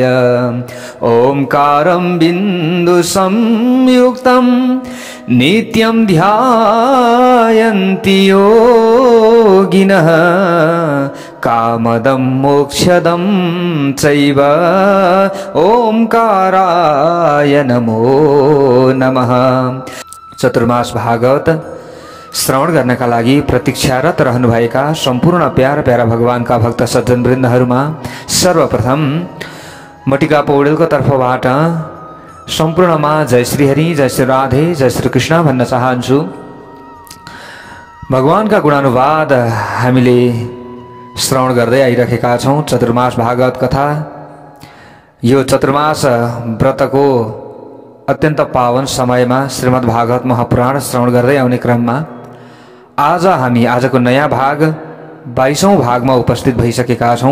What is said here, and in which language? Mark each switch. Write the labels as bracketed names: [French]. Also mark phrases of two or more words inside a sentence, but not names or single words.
[Sanskrit] ओंकारं बिंदु संयुक्तं नित्यं ध्यायन्ति योगिनः कामदं मोक्षदं चैव ओंकाराय नमो नमः। [Nepali] चतुर्मास भागवत श्रवण गर्नका लागि प्रतीक्षारत रहनुभएका सम्पूर्ण प्यारा भगवानका भक्त सज्जन वृन्दहरूमा सर्वप्रथम मटिका पौडेलको तर्फबाट सम्पूर्णमा जय श्री हरि, जय श्री राधे, जय श्री कृष्ण भन्न चाहन्छु। भगवानका गुणानुवाद हामीले श्रवण गर्दै आइरहेका छौं। चतुर्मास भागवत कथा यो चतुर्मास व्रतको अत्यन्त पावन समयमा श्रीमद् भागवत महापुराण श्रवण गर्दै आउने क्रममा आज हामी आजको नयाँ भाग 22औं भागमा उपस्थित भइसकेका छौं।